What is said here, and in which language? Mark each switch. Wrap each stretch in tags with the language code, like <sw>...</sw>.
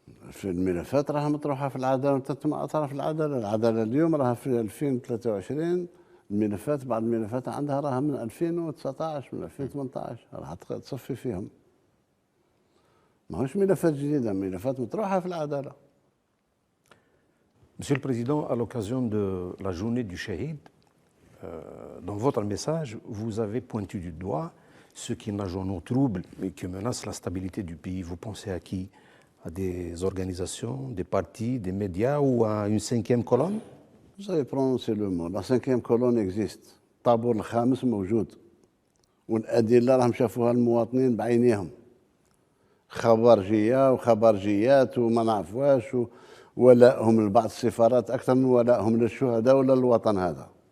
<ar>في الملفات راها مطروحة في العدالة وتتم أطراف العدالة. العدالة اليوم راها في 2023 الملفات، بعض الملفات عندها راها من 2019 من 2018 راح تصفي فيهم. ماهوش ملفات جديدة، ملفات مطروحة في العدالة.</ar> <fr>Monsieur le Président, à l'occasion de la journée du Shahid, dans votre message, vous avez pointé du doigt ce qui nage en eau trouble et qui menace la stabilité du pays. Vous pensez à qui? À des organisations, des partis, des médias ou à une 5e colonne? Vous avez prononcé le mot. La 5e colonne existe.</fr> <ar>الطابور الخامس موجود، والأدلة راهم شافوها المواطنين بعينيهم. خبرجية وخبرجيات وما نعرفواش، ولائهم لبعض السفارات أكثر من ولائهم للشهداء ولا للوطن هذا.</ar>